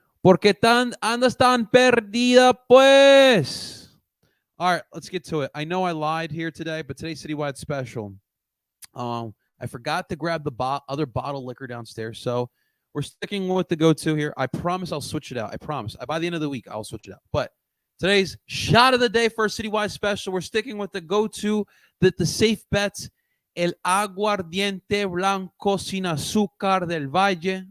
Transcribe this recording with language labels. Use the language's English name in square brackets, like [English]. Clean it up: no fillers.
[Spanish] Porque andas tan perdida, pues. [English] All right, let's get to it. I know I lied here today, but today's Citywide Special. I forgot to grab the other bottle liquor downstairs, so we're sticking with the go-to here. I promise I'll switch it out. I promise. By the end of the week, I'll switch it out. But today's shot of the day for a Citywide Special, we're sticking with the go-to, the safe bets. [Spanish] El aguardiente blanco sin azúcar del Valle.